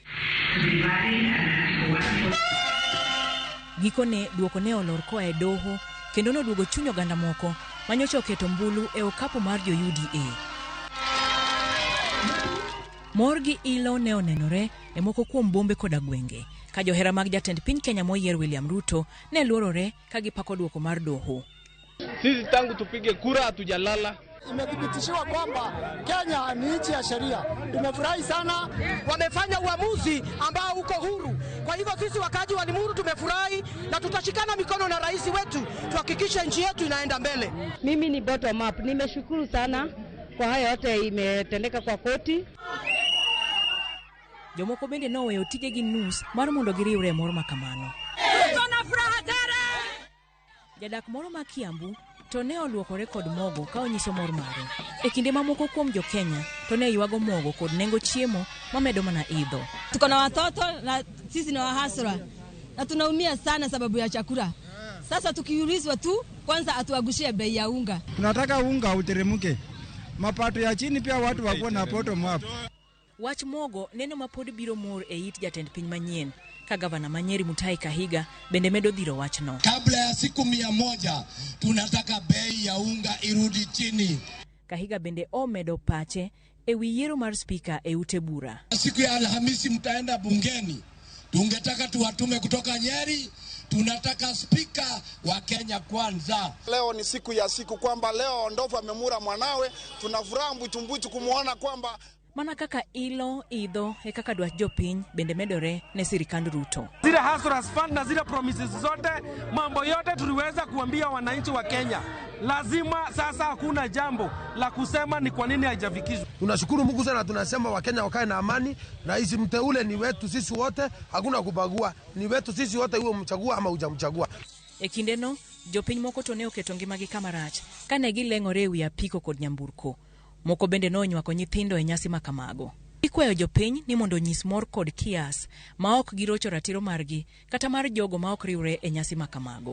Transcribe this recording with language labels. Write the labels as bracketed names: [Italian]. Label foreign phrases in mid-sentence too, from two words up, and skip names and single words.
[Luo (Kenya and Tanzania)] Gikone duoko ne olor koa e doho kendo noduogo chuny oganda moko manyocha oketo mbulu e okapu mar jo UDA. Mor gi ilo ne onenore e moko kuom bombe koda gwenge ka johera mag jatend piny Kenya moyier William Ruto ne luorore ka gipako duoko mar doho. [Swahili] Sisi tangu tupige kura hatujalala. Imedhibitishiwa kwamba Kenya ni nchi ya sheria. Tumefurahi sana, wamefanya uamuzi ambao uko huru. Kwa hivyo sisi wakaji wa Limuru tumefurahi na tutashikana mikono na rais wetu tuhakikishe nchi yetu inaenda mbele. Mimi ni [English] bottom up. [Swahili] Nimeshukuru sana kwa haya yote imetendeka kwa koti. [Luo (Kenya and Tanzania)] Jomoko bende noweyo tijegi nus mar mondo giriwre moro makamano. [Swahili] Tuna furaha tare. [Luo (Kenya and Tanzania)] Jadak moro ma Kiambu to ne oluokore kod mogo ka onyiso mor mare. E kinde mamoko kuom jo Kenya to ne yuago mogo kod nengo chiemo mamedo mana idho. [Swahili] Tuko na watoto na sisi ni wahasra na tunaumia sana sababu ya chakula. Sasa tukiulizwa tu kwanza atuagushie bei ya unga. Tunataka unga uteremke. Mapato ya chini pia watu wakuwa na [English] bottom up. [Luo (Kenya and Tanzania)] Wach mogo neno mapod biro mor e it jatend piny manyien ka gavana Manyeri Mutahi Kahiga bende medo dhiro wachno. [Swahili] Kabla ya siku 100 tunataka bei ya unga irudi chini. [Luo (Kenya and Tanzania)] Kahiga bende omedo pache ewi yiero mar spika e ute bura. [Swahili] Siku ya Alhamisi mtaenda bungeni. Tungetaka tuwatume kutoka Nyeri. Tunataka spika wa Kenya kwanza. Leo ni siku ya siku kwamba leo ndovu amemura mwanawe. Tunafuraha mbutu kumuona kwamba [Luo (Kenya and Tanzania)] mana kaka ilo idho e kaka dwach jopiny bende medore ne sirikand Ruto. [Swahili] Zile Hustlers Fund na zile promises zote, mambo yote tuliweza kuambia wananchi wa Kenya. Lazima sasa hakuna jambo la kusema ni kwa nini haijafikishwa. Tunashukuru Mungu sana, tunasema Wakenya wakae na amani. Rais mteule ni wetu sisi wote, hakuna kubagua. Ni wetu sisi wote, uwe mchagua ama hujamchagua. [Luo (Kenya and Tanzania)] E kindeno jopiny moko to ne oketo ngimagi kama rach kane gileng'ore ewi apiko kod nyamburko. Moko bende nonywako nyithindo e nyasi makamago. Ikwayo jopiny ni mondo nyis mor kod kias ma ok girocho ratiro margi kata mar jogo ma ok riwre e nyasi makamago.